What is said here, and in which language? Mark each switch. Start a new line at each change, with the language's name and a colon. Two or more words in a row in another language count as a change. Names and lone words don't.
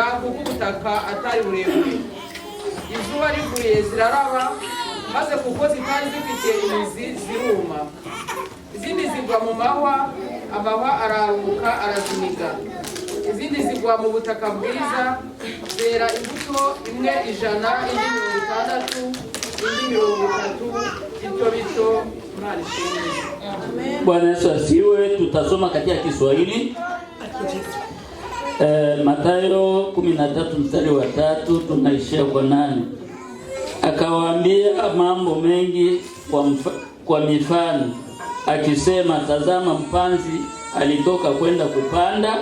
Kinyarwanda: kuko ubutaka atari burebure izuba rivuye ziraraba maze kuko zitari zifite imizi ziruma izindi zigwa mu mahwa amahwa araruka arazimiga izindi zigwa mu butaka bwiza zera imbuto imwe 100 indi 60 indi 30 bito mali sheni.
Swahili: Bwana Yesu asiwe. Tutasoma katika Kiswahili Mathayo 13 mstari wa 3 tunaishia kwa 8. Akawaambia mambo mengi kwa mifano akisema, tazama mpanzi alitoka kwenda kupanda.